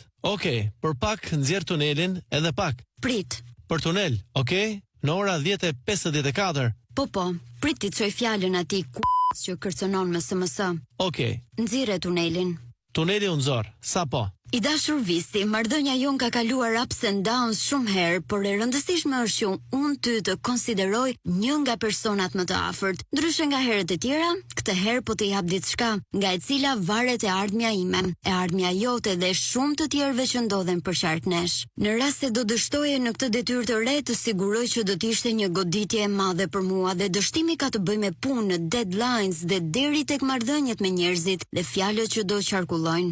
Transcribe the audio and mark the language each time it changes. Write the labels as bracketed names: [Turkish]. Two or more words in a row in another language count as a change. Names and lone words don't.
[Albanian] Okej, për pak nxjerr tunelin edhe pak. Prit. Për tunel, okej? Në ora 10:54. Po, prit ti çoj fjalën atij që kërcënon me SMS. Okej. Nxirre tunelin. Tuneli u nxorr. Sapo. I dashur Visti, marrëdhënia jon ka kaluar [English] ups and downs [Albanian] shumë herë, por e rëndësishme është që unë ty të konsideroj një nga personat më të afërt. Ndryshe nga herët e tjera, këtë herë po të jap diçka, nga e cila varet e ardhmja ime, e ardhmja jote dhe shumë të tjerëve që ndodhen për qark nesh. Në rast se do dështoje në këtë detyrë të re, të siguroj që do të ishte një goditje e madhe për mua dhe dështimi ka të bëjë me punë, deadlines dhe deri tek marrëdhëniet me njerëzit dhe fjalët që do qarkullojnë.